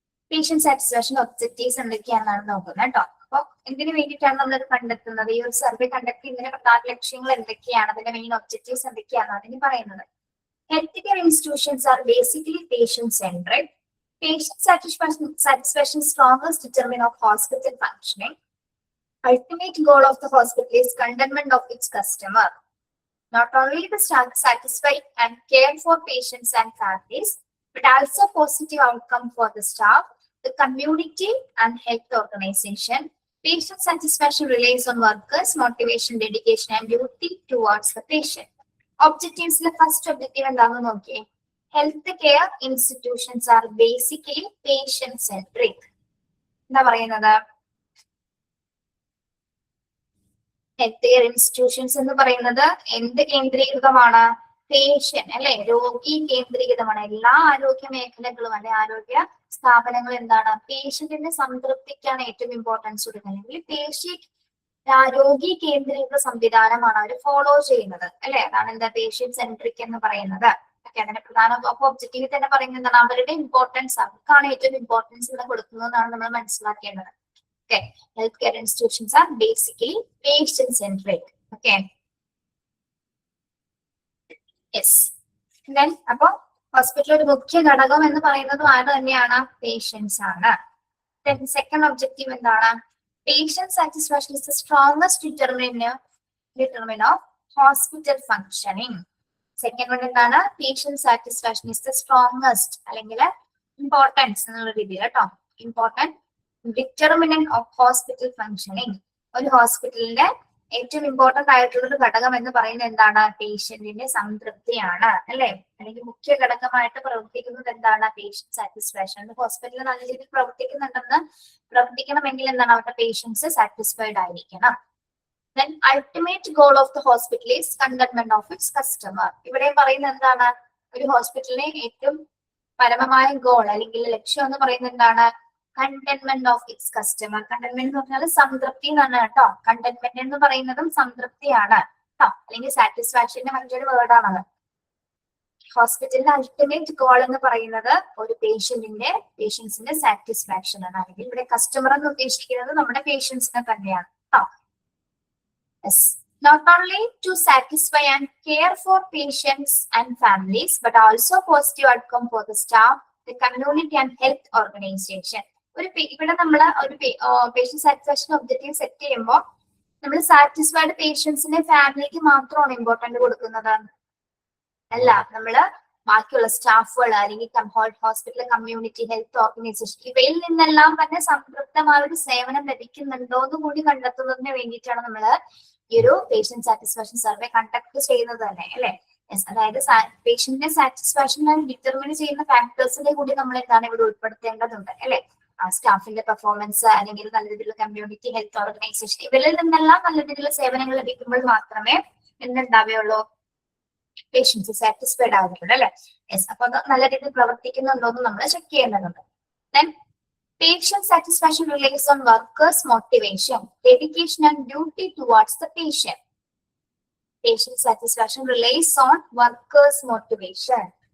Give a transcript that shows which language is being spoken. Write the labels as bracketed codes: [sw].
[ml] Patient satisfaction objectives എന്തൊക്കെയാണെന്നാണ് നോക്കുന്നത് കേട്ടോ. അപ്പൊ എന്തിനു വേണ്ടിയിട്ടാണ് നമ്മളത് കണ്ടെത്തുന്നത്? ഈ ഒരു സർവേ കണ്ടക്ട് ചെയ്യുന്നതിന്റെ പ്രധാന ലക്ഷ്യങ്ങൾ എന്തൊക്കെയാണ്, അതിന്റെ മെയിൻ ഒബ്ജക്റ്റീവ്സ് എന്തൊക്കെയാണെന്ന് അതിന് പറയുന്നത്. [en] Health care institutions are basically patient centric. Patient satisfaction strongest determinant of hospital functioning. Ultimate goal of the hospital is contentment of its customer. Not only the satisfy and care for patients and families, but also positive outcome for the staff, the community and health organization. Patient satisfaction relies on workers' motivation, dedication and duty towards the patient. Objectives, the first objective [ml] എന്താണ് നോക്കിയേ. [en] Health care institutions are basically patient centric. [ml] എന്താ പറയുന്നത്? Health care institutions എന്ന് പറയുന്നത് എന്ത് കേന്ദ്രീകൃതമാണ്? Patient അല്ലെ, രോഗി കേന്ദ്രീകൃതമാണ്. എല്ലാ ആരോഗ്യ മേഖലകളും അല്ലെ ആരോഗ്യ സ്ഥാപനങ്ങളും എന്താണ്? പേഷ്യന്റിന്റെ സംതൃപ്തിക്കാണ് ഏറ്റവും ഇമ്പോർട്ടൻസ് കൊടുക്കുന്നത്. അല്ലെങ്കിൽ രോഗി കേന്ദ്രീകൃത സംവിധാനമാണ് അവർ ഫോളോ ചെയ്യുന്നത് അല്ലെ. അതാണ് എന്താ പേഷ്യന്റ് സെൻട്രിക് എന്ന് പറയുന്നത്. ഓക്കെ, അതിന്റെ പ്രധാന ഒബ്ജക്റ്റീവ് തന്നെ പറയുന്നത് എന്താണ്? അവരുടെ ഇമ്പോർട്ടൻസ്, അവർക്കാണ് ഏറ്റവും ഇമ്പോർട്ടൻസ് ഇവിടെ കൊടുക്കുന്നതെന്നാണ് നമ്മൾ മനസ്സിലാക്കേണ്ടത്. [en] Okay, healthcare institutions are basically patient-centric. Okay. Yes. [ml] Then, അപ്പൊ ഹോസ്പിറ്റലിൽ ഒരു മുഖ്യ ഘടകം എന്ന് പറയുന്നതും ആര് തന്നെയാണ്? പേഷ്യൻസ് ആണ്. [en] Then, second objective എന്താണ്? Patient satisfaction is the strongest determinant of hospital functioning. Second one എന്താണ്? Patient satisfaction is the strongest [ml] അല്ലെങ്കിൽ ഇമ്പോർട്ടൻസ് എന്നുള്ള രീതിയിൽ കേട്ടോ. [en] Important determinant of hospital functioning. [ml] ഒരു ഹോസ്പിറ്റലിന്റെ ഏറ്റവും ഇമ്പോർട്ടന്റ് ആയിട്ടുള്ള ഒരു ഘടകം എന്ന് പറയുന്നത് എന്താണ്? പേഷ്യന്റിന്റെ സംതൃപ്തിയാണ് അല്ലെ. അല്ലെങ്കിൽ മുഖ്യ ഘടകമായിട്ട് പ്രവർത്തിക്കുന്നത് എന്താണ്? Patient satisfaction. ഹോസ്പിറ്റലിൽ നല്ല രീതിയിൽ പ്രവർത്തിക്കണമെങ്കിൽ എന്താണ്? അവരുടെ പേഷ്യൻസ് സാറ്റിസ്ഫൈഡ് ആയിരിക്കണം. [en] Then ultimate goal of the hospital is contentment of its customer. [ml] ഇവിടെ പറയുന്നത് എന്താണ്? ഒരു ഹോസ്പിറ്റലിനെ ഏറ്റവും പരമമായ ഗോൾ അല്ലെങ്കിൽ ലക്ഷ്യം എന്ന് പറയുന്നത് എന്താണ്? [en] Contentment of its customer. [ml] Contentment എന്ന് പറഞ്ഞാൽ സംതൃപ്തി എന്നാണ് കേട്ടോ. കണ്ടന്റ്മെന്റ് എന്ന് പറയുന്നതും സംതൃപ്തിയാണ് കേട്ടോ, അല്ലെങ്കിൽ സാറ്റിസ്ഫാക്ഷന്റെ മറ്റൊരു വേർഡാണത്. ഹോസ്പിറ്റലിന്റെ അൾട്ടിമേറ്റ് ഗോൾ എന്ന് പറയുന്നത് ഒരു പേഷ്യൻസിന്റെ സാറ്റിസ്ഫാക്ഷൻ ആണ്. അല്ലെങ്കിൽ ഇവിടെ കസ്റ്റമർ എന്ന് ഉദ്ദേശിക്കുന്നത് നമ്മുടെ പേഷ്യൻസിനെ തന്നെയാണ് കേട്ടോ. [en] Not only to satisfy and care for patients and families, but also positive outcome for the staff, the community and health organization. [ml] ഇവിടെ നമ്മൾ ഒരു പേഷ്യന്റ് സാറ്റിസ്ഫാക്ഷൻ ഒബ്ജക്റ്റീവ് സെറ്റ് ചെയ്യുമ്പോൾ നമ്മൾ സാറ്റിസ്ഫൈഡ് പേഷ്യൻസിന്റെ ഫാമിലിക്ക് മാത്രമാണ് ഇമ്പോർട്ടന്റ് കൊടുക്കുന്നത് അല്ല. നമ്മള് ബാക്കിയുള്ള സ്റ്റാഫുകൾ അല്ലെങ്കിൽ ഹോസ്പിറ്റൽ കമ്മ്യൂണിറ്റി ഹെൽത്ത് ഓർഗനൈസേഷൻ ഇവയിൽ നിന്നെല്ലാം തന്നെ സംതൃപ്തമായ ഒരു സേവനം ലഭിക്കുന്നുണ്ടോ എന്ന് കൂടി കണ്ടെത്തുന്നതിന് വേണ്ടിയിട്ടാണ് നമ്മൾ ഈ ഒരു പേഷ്യന്റ് സാറ്റിസ്ഫാക്ഷൻ സർവേ കണ്ടക്ട് ചെയ്യുന്നത് തന്നെ അല്ലെ. യെസ്, അതായത് പേഷ്യന്റിന്റെ സാറ്റിസ്ഫാക്ഷൻ ഡിറ്റർമിൻ ചെയ്യുന്ന ഫാക്ടേഴ്സിനെ കൂടി നമ്മൾ എന്താണ് ഇവിടെ ഉൾപ്പെടുത്തേണ്ടതുണ്ട് അല്ലെ. സ്റ്റാഫിന്റെ പെർഫോമൻസ് അല്ലെങ്കിൽ നല്ല രീതിയിലുള്ള കമ്മ്യൂണിറ്റി ഹെൽത്ത് ഓർഗനൈസേഷൻ ഇവരിൽ നിന്നെല്ലാം നല്ല രീതിയിലുള്ള സേവനങ്ങൾ ലഭിക്കുമ്പോൾ മാത്രമേ എന്തുണ്ടാവുകയുള്ളൂ, പേഷ്യൻസ് സാറ്റിസ്ഫൈഡ് ആകുന്നുള്ളൂ അല്ലെ. യെസ്, അപ്പൊ അത് നല്ല രീതിയിൽ പ്രവർത്തിക്കുന്നുണ്ടോ എന്ന് നമ്മൾ ചെക്ക് ചെയ്യേണ്ടതുണ്ട്. [en] Then patient satisfaction relies on workers' motivation, dedication and duty towards the patient. Patient satisfaction relies on workers' motivation.